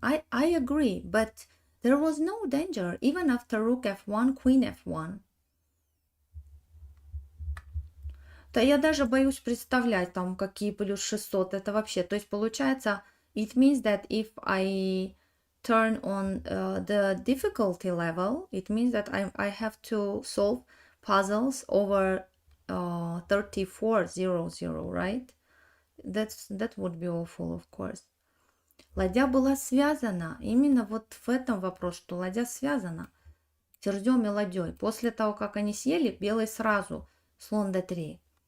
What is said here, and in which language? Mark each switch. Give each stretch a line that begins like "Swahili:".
English: I agree, but there was no danger even after rook f1, queen f1.
Russian: Да я даже боюсь представлять там какие плюс 600. Это вообще, то есть получается,
English: it means that if I turn on the difficulty level, it means that I have to solve puzzles over 3400, right? That would be awful, of course.
Russian: Ладья была связана. Именно вот в этом вопрос, что ладья связана. Ферзем и ладьей. После того, как они съели, белый сразу слон d3.